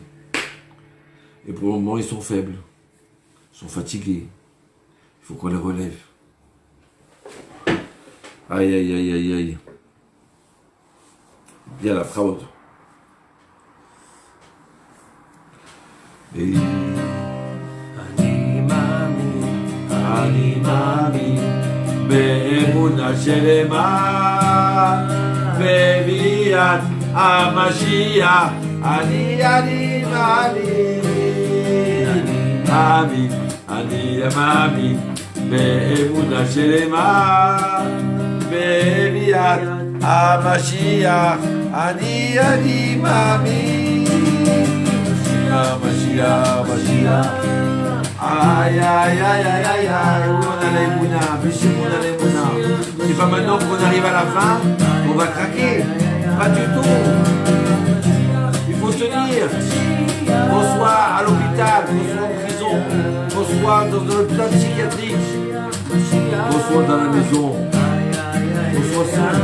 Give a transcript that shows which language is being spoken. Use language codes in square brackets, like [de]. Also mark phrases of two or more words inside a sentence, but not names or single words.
[fr] Et pour le moment, ils sont faibles. Ils sont fatigués. Il faut qu'on les relève. Aïe, aïe, aïe, aïe, aïe. Bien la fraude. Et... [he] אני מאמין באמונה שלמה בביאת המשיח אני מאמין באמונה שלמה בביאת המשיח אני מאמין המשיח [fr] Aïe, aïe, aïe, aïe, aïe, aïe, on a la Emouna, monsieur, on a la Emouna. C'est pas maintenant qu'on arrive à la fin, on va craquer. Pas du tout. Il faut tenir. Qu'on soit à l'hôpital, qu'on soit en prison, qu'on soit dans un hôpital psychiatrique, qu'on soit dans la maison, qu'on soit seul.